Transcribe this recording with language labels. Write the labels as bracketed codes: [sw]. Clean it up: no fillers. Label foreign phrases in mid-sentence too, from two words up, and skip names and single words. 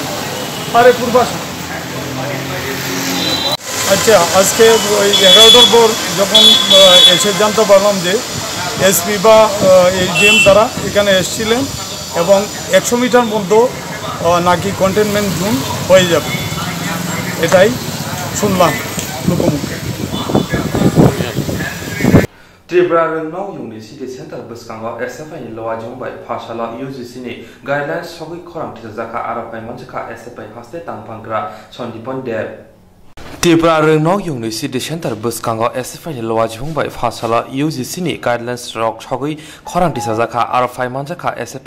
[bn] আরে পূর্বাস আচ্ছা আজকে ওই 11টার পর যখন এসে জানতে পারলাম যে এসপি বা এসডিএম তারা এখানে এসেছিলেন এবং 100 মিটার মধ্যে নাকি কন্টেনমেন্ট জোন হয়ে যাবে, এটাই শুনলাম লোকমুখে। [trp] त्रिपुरा रंगनाव यूनि सिटी सेंटर बसकांगाव एसएफआई नि लवा जंबाय फाशाला यूजीसी नि गाइडलाइंस सगै खरांथि जाखा आरफाइ मानसिखा एसएफआई हास्ते तांफांग्रा सन्दीपन देव त्रिपुरा रंगनाव यूनि सिटी सेंटर बसकांगाव एसएफआई नि लवा जंबाय फाशाला यूजीसी नि गाइडलाइंस रक सगै खरांथि जाखा आरफाइ मानसिखा एसएफआई